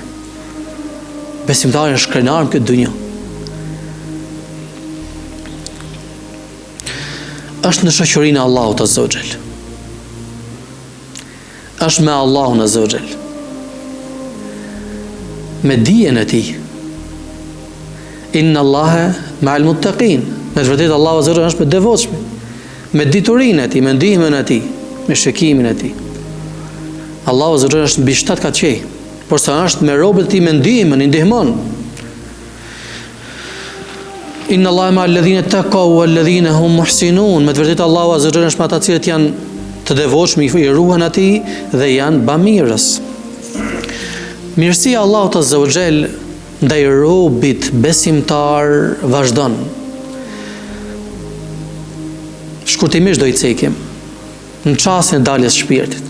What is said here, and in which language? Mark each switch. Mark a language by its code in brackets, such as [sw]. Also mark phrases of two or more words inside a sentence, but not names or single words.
[sq] Besimtari është krenar në këtë dunjë. Është në shoqërinë e Allahut [ar] عز وجل. [sq] Është me Allahun [ar] عز وجل. [sq] Me dijen e tij. [ar] إن الله مع المتقين. [sq] Në të vërtetë Allahu [ar] عز وجل [sq] është me devotshëm. Me diturinë e tij, me ndihmën e tij, me shikimin e tij. Allahu [ar] عز وجل [sq] është mbi 7 kaçej, por sa është me robët e tij me ndihmën, i ndihmon. [ar] إن الله مع الذين اتقوا والذين هم محسنون. [sq] Me të vërtetë Allahu [ar] عز وجل [sq] është me ata që janë të devotshëm, i ruhen atij dhe janë bamirës. Mirësia e Allahut [ar] عز وجل [sq] ndaj robit besimtar vazhdon. Shkurtimisht do i cekim në çastin e daljes shpirtit.